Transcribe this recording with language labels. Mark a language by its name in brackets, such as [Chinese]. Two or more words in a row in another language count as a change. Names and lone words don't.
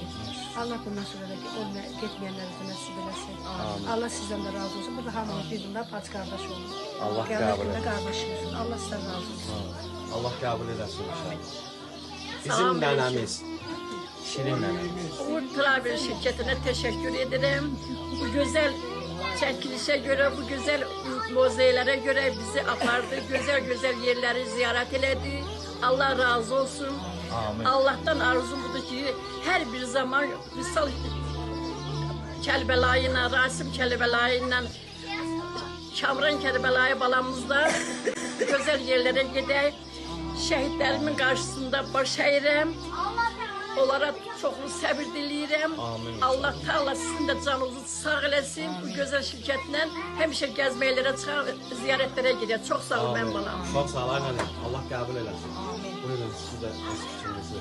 [Azerbaijani] Allah bundan sonra da getməyənlərə də nəsib eləsin. Allah sizdən də razı olsun. Burada hamımız bir-birindən paç qardaş olun. Allah qəbul etsin. Qardaşım olsun. Allah sizdən razı olsun. Allah qəbul eləsin inşallah. Bizim nənəmiz, Şirin nənəmiz. [Turkish] Uğur Travel şirketine teşekkür ederim. Bu güzel çekilişe göre, bu güzel muzeylere göre bizi apardı. Güzel güzel yerleri ziyaret eledi. Allah razı olsun. Amin. Allah'tan arzum budur ki her bir zaman misal Kərbəlayla, Rasim Kərbəlayla, Kamran Kərbəlayı balamızla güzel yerlere gidək. [Azerbaijani] Şehitlərimin karşısında baş əyirəm. Onlara çoxlu səbir diləyirəm. Allah Teala sizin də canınızı sağ eləsin. Bu gözəl şirkətlə həmişə gəzməklərə çıxar, ziyarətlərə gedək. Çox sağ ol mənim balam. Çox sağ ol nənə. Allah qəbul eləsin. Buyurun siz də öz fikrinizi.